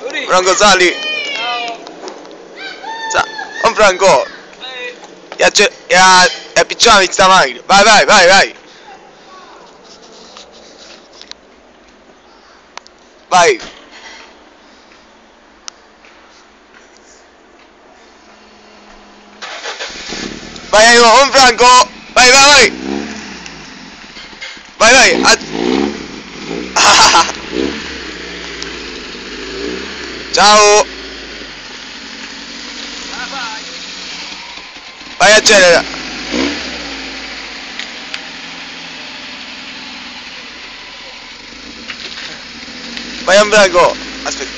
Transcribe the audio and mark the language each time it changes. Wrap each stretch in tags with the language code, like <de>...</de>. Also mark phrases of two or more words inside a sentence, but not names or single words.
<it>Franco sali. Oh Franco. E appicciami sta macchina. Vai, vai, vai, vai. Vai. Vai, oh Franco. Vai, vai, vai. Vai, vai. Ciao. Vai, accelera. Vai a Franco. Aspetta.</it>